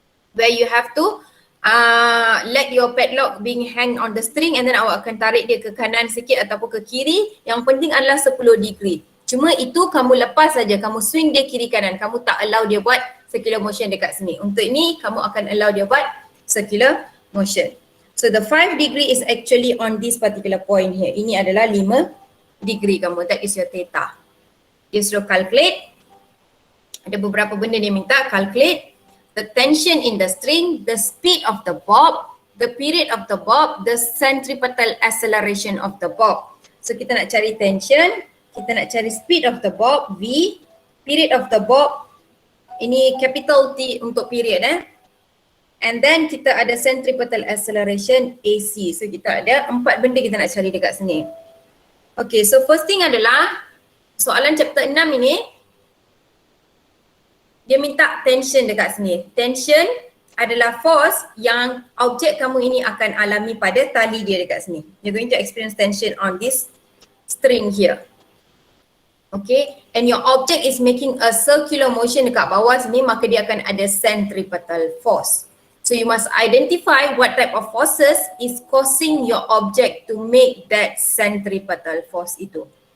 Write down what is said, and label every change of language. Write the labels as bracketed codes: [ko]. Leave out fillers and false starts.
[en] Where you have to let your padlock being hang on the string and then [ms] awak akan tarik dia ke kanan sikit ataupun ke kiri. Yang penting adalah 10 degree. Cuma itu kamu lepas saja, kamu swing dia kiri kanan. Kamu tak allow dia buat circular motion dekat sini. Untuk ini kamu akan allow dia buat circular motion. [en] So the 5 degree is actually on this particular point here. [ms] Ini adalah 5 degree kamu. [en] That is your theta. [ms] You suruh calculate. Ada beberapa benda dia minta. [en] Calculate the tension in the string, the speed of the bob, the period of the bob, the centripetal acceleration of the bob. [ms] So kita nak cari tension, kita nak cari speed of the bob, V, period of the bob, ini capital T untuk period and then kita ada centripetal acceleration AC. So kita ada 4 benda kita nak cari dekat sini. Okay, so first thing adalah soalan chapter 6 ini dia minta tension dekat sini. Tension adalah force yang objek kamu ini akan alami pada tali dia dekat sini. [en] You're going to experience tension on this string here. Okay, and your object is making a circular motion [ms] dekat bawah sini, maka dia akan ada [en] centripetal force. So you must identify what type of forces is causing your object to make that centripetal force itu.